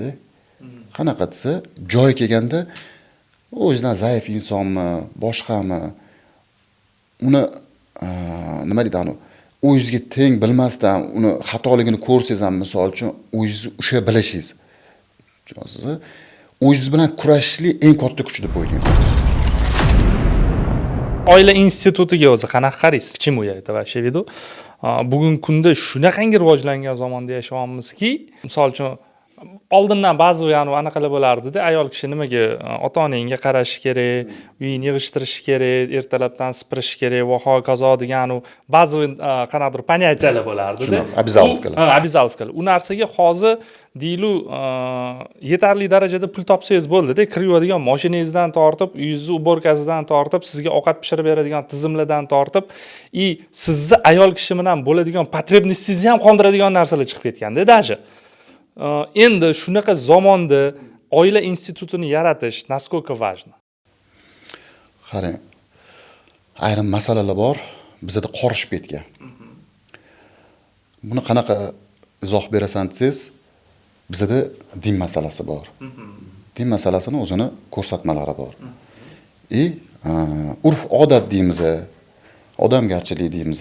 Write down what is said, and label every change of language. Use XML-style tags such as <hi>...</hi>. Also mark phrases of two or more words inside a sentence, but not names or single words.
<uz>Qanaqa desa, joyi kelganda o'zidan zaif insonmi, boshqami, uni nima deydi, o'zingizga teng bilmasdan uni xatoligini ko'rsangiz ham, misol uchun, o'zingizni usha bilishingiz. Tushunasizmi? O'zingiz bilan kurashishlik eng katta kuch deb o'ylayman. Oila institutiga o'zi qanaqa qaraysiz?</uz> <ru>Почему я это вообще веду?</ru> <uz>Bugungi kunda shunaqangi rivojlangan zamonda yashayapmizki, misol uchun oldindan ba'zi anaqalar bo'lardi-da, ayol kishi nimaga ota-onangga qarashi kerak, uyini yig'ishtirishi kerak, ertalabdan sipirishi kerak va hokazo degan ba'zi qanaqadir понятиялар bo'lardi-da.</uz> <ru>Обязаловкалар. Обязаловкалар.</ru> <uz>U narsaga hozir deyilu yetarli darajada pul topsangiz bo'ldi-da, kiradigan mashinangizdan tortib, uyingizni uborkasidan tortib, sizga ovqat pishirib beradigan tizimlardan tortib, sizni ayol kishi bilan bo'ladigan потребностingizni ham qondiradigan narsalar chiqib ketganda, даже. Endi shunaqa zamonda oila institutini yaratish</uz> <ru>насколько важно?</ru> <uz>Qarang, ayrim masalalar bor, bizda qorishib ketgan. Buni qanaqa izoh berasan desangiz, bizda din masalasi bor. Din masalasini o'zini ko'rsatmalari bor. Urf odat deymiz, odamgarchilik deymiz.</uz>